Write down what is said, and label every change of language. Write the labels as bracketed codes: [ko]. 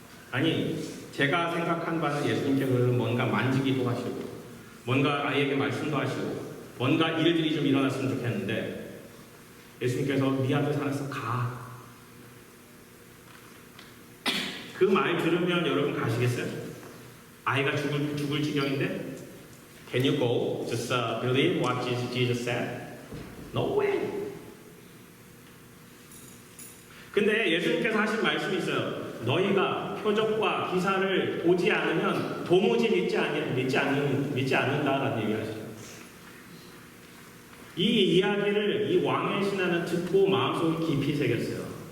[ko] 아니 제가 생각한 바는 예수님께서는 뭔가 만지기도 하시고 뭔가 아이에게 말씀도 하시고 뭔가 일들이 좀 일어났으면 좋겠는데 예수님께서 네 아들 살았어 가. 그 말 들으면 여러분 가시겠어요? 아이가 죽을 지경인데 [en] Can you go? Just believe what Jesus said? No way. [ko] 근데 예수님께서 하신 말씀이 있어요. 너희가 표적과 기사를 보지 않으면 도무지 믿지 않는다라는 얘기하시죠. 이 이야기를 이 왕의 신하는 듣고 마음속에 깊이 새겼어요.